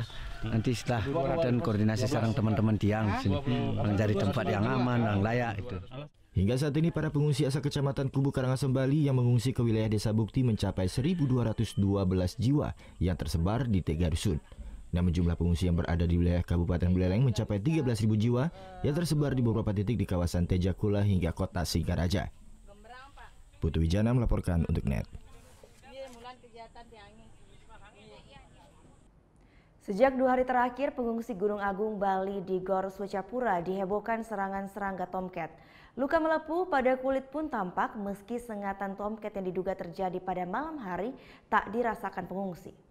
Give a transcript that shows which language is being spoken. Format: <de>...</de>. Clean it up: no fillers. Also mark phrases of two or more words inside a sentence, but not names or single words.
<id>Nanti setelah dan koordinasi sarang teman-teman tiang sini mencari tempat yang aman, yang layak itu. Hingga saat ini para pengungsi asal Kecamatan Kubu, Karangasem, Bali yang mengungsi ke wilayah Desa Bukti mencapai 1.212 jiwa yang tersebar di 3 dusun. Namun jumlah pengungsi yang berada di wilayah Kabupaten Buleleng mencapai 13.000 jiwa yang tersebar di beberapa titik di kawasan Tejakula hingga kota Singaraja. Putu Wijana melaporkan untuk NET. Sejak 2 hari terakhir, pengungsi Gunung Agung, Bali di Gor Swecapura dihebohkan serangan serangga tomcat. Luka melepuh pada kulit pun tampak meski sengatan tomcat yang diduga terjadi pada malam hari tak dirasakan pengungsi.</id>